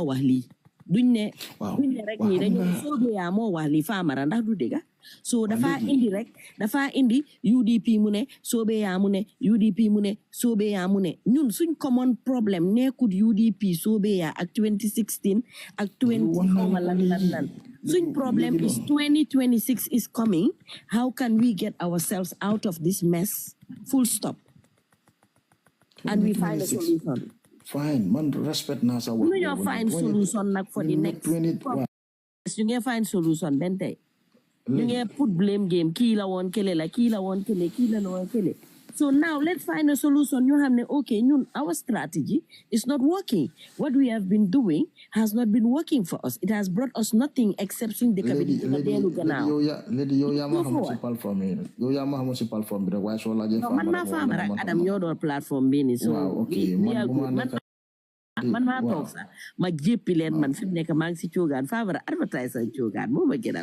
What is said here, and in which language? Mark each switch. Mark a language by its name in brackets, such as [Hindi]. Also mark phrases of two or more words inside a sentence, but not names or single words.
[Wolof] wax lii duñ ne rek ñii dañoo soobee yaa moo wax lii Famara ndax du dëgg so dafa indi UDP mu ne soobee yaa mu ne UDP mu ne soobee yaa mu ne ñun suñ [English] common problème [Wolof] nekkut UDP soobee yaa ak 2016 ak 20 lan suñ [English] problem is 2026 is coming how can we get ourselves out of this mess full stop and we find a solution fine man [Wolof] respect naa sa wax [English] ñu find solution nag for the next you ngi find solution benn tey you ngi put blame game [Wolof] kii la woon kele la kii la woon kele [English] kii la woon kele so now let's find a solution [Wolof] ñu xam ne [English] okay ñun our strategy is not working what we have been doing has not been working for us it has brought us nothing except [Wolof] suñ dëkk bi di dellu gannaaw yow yaa ma xam si plateforme yi yow yaa ma xam si plateforme bi rek waaye soo laajee man maa Famara ak Adam ñoo doon plateforme bi ni so man maa toog sax ma jéppi leen man fi mu nekk maa ngi si coogaan Famara advertise coogaan moo ma gënal